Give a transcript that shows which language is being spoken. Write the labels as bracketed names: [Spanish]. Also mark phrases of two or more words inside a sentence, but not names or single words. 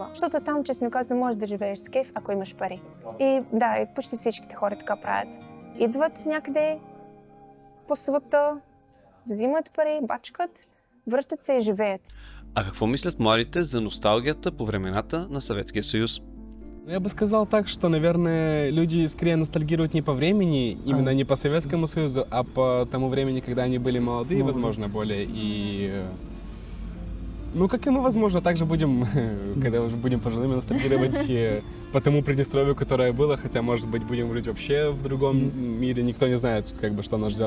[Bulgarian] Защото там, честно казано, можеш да живееш с кеф, ако имаш пари. И да, и почти всичките хора така правят. Идват някъде по света, взимат пари, бачкат, връщат се и живеят. А какво мислят младите за носталгията по времената на Съветския съюз? [Russian] Я бы сказал так, что, наверное, люди скорее ностальгируют не по времени, именно не по Советскому Союзу, а по тому времени, когда они были молодые, возможно, более и... Ну, как и мы, возможно, также будем, когда уже будем пожилыми, ностальгировать по тому Приднестровью, которое было, хотя, может быть, будем жить вообще в другом мире, никто не знает, как бы, что нас ждет.